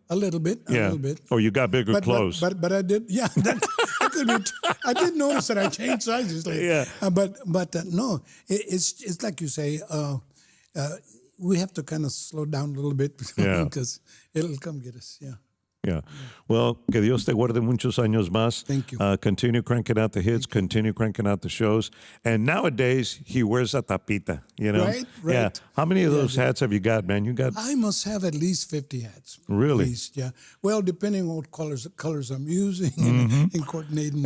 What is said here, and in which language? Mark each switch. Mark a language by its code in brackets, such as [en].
[en] A little bit. A little bit. Or you got bigger clothes. But I did. Yeah. That could be. I did notice that I changed sizes. Yeah. But no, it's like you say. We have to kind of slow down a little bit Yeah. because it'll come get us. Yeah. Yeah. [es] Well, que Dios te guarde muchos años más. [en] Thank you. Continue cranking out the hits, continue cranking out the shows. And nowadays, he wears a tapita, Right, right. Yeah. How many of those hats have you got, man? You got... I must have at least 50 hats. Really? At least, yeah. Well, depending on what colors I'm using and coordinating.